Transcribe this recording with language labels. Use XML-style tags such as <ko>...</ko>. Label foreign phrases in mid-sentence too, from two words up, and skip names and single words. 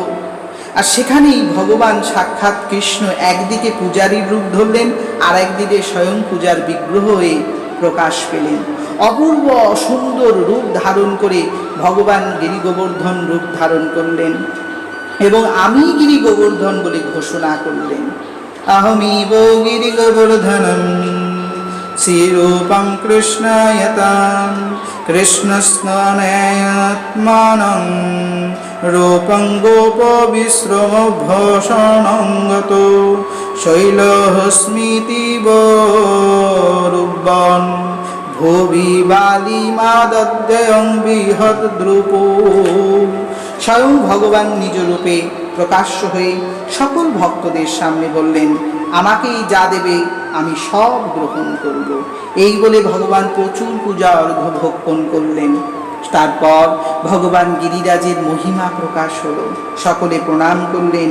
<bn>আর সেখানেই ভগবান সাক্ষাৎ কৃষ্ণ একদিকে পূজারীর রূপ ধরলেন, আর একদিকে স্বয়ং পূজার বিগ্রহ হয়ে প্রকাশ পেলেন। অপূর্ব সুন্দর রূপ ধারণ করে ভগবান গিরি গোবর্ধন রূপ ধারণ করলেন এবং আমি গিরি গোবর্ধন বলে ঘোষণা করলেন।</bn> <sa>अहमीव गिरिगोवर्धनं श्रीरूपं कृष्णायतां कृष्णस्नानात्मानं रूपं गोपविश्रमभूषणं गतो शैलस्मितिवरुब्बान् भुवि बालिमादद्यं बृहद्रूपो।</sa> <bn>স্বয়ং ভগবান নিজ রূপে প্রকাশ্য হয়ে সকল ভক্তদের সামনে বললেন, আমাকেই যা দেবে আমি সব গ্রহণ করব। এই বলে ভগবান প্রচুর পূজা অর্ঘ্য ভক্ষণ করলেন। তারপর ভগবান গিরিরাজের মহিমা প্রকাশ হলো, সকলে প্রণাম করলেন।</bn>